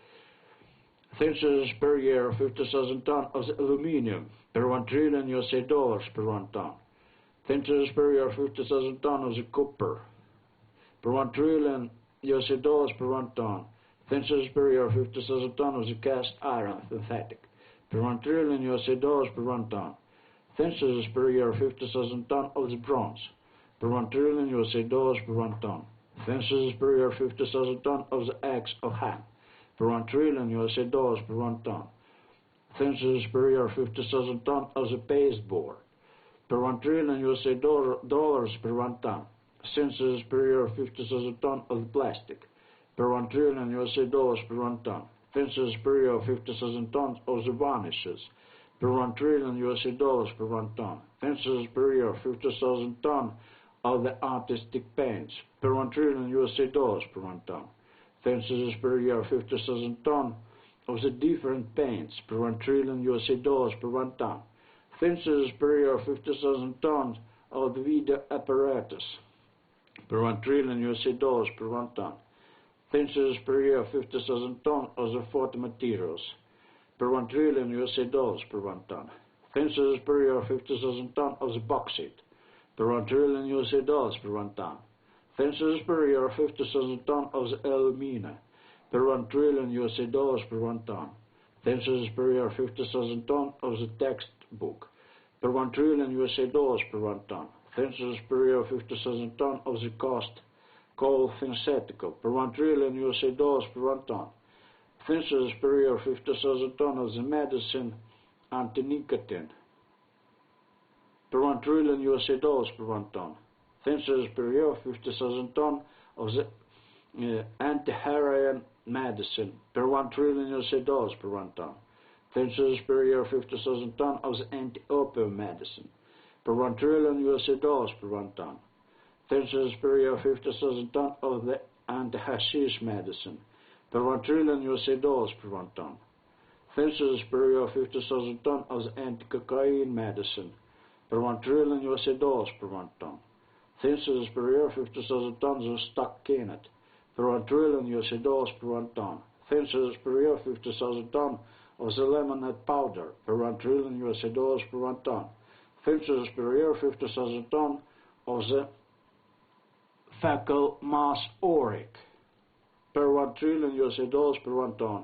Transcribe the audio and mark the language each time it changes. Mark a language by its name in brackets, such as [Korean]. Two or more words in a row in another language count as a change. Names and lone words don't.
[English] Census per year 50,000 ton of the aluminium, per 1 trillion USA dollars per 1 ton. Census per year 50,000 ton of the copper, per 1 trillion USA dollars per 1 ton. Census per year 50,000 ton of the cast iron synthetic, per 1 trillion USA dollars per 1 ton. Census per year 50,000 ton of the bronze, per 1 trillion USA dollars per 1 ton. Census per year 50,000 ton of the axe of ham, per 1 trillion USA dollars per 1 ton. Census per year 50,000 ton of the pasteboard, per 1 trillion USA dollars per 1 ton. Census per year 50,000 ton of the plastic, per 1 trillion USA dollars per 1 ton. Census per year 50,000 tons of the varnishes, per 1 trillion USA dollars per 1 ton. Census per year 50,000 ton of the artistic paints, per 1 trillion USA dollars per 1 ton. Census per year 50,000 ton of the different paints, per 1 trillion USA dollars per 1 ton. Census per year 50,000 tons of the video apparatus, per 1 trillion USA dollars per 1 ton. Census per year 50,000 tons of the photo materials, per 1 trillion USA dollars per 1 ton. Census per year 50,000 tons of the bauxite, per 1 trillion USA dollars per 1 ton. Census per year 50,000 tons of the alumina, per 1 trillion USA dollars per 1 ton. Census per year 50,000 tons of the textbook, per 1 trillion USA dollars per 1 ton. Census per year 50,000 tons of the coal synthetical, per 1 trillion USA dollars per 1 ton. Census per year 50,000 tons of the medicine anti-nicotine, per 1 trillion USA dollars per 1 ton. Census per year 50,000 tons of the anti-heroin medicine, per 1 trillion USA dollars per 1 ton. Census per year 50,000 tons of the anti-opium medicine, per 1 trillion USA dollars per 1 ton. Census per year 50,000 tons of the anti-hashish medicine, per 1 trillion USA dollars per 1 ton. Census per year 50,000 tons of the anti-cocaine medicine, per 1 trillion USA dollars per 1 ton. Census per year 50,000 tons of stock peanut, per 1 trillion USA dollars per 1 ton. Census per year 50,000 tons of the lemonade powder, per 1 trillion USA dollars per 1 ton. Census per year 50,000 tons of the fecal mass auric, per 1 trillion USA dollars per 1 ton.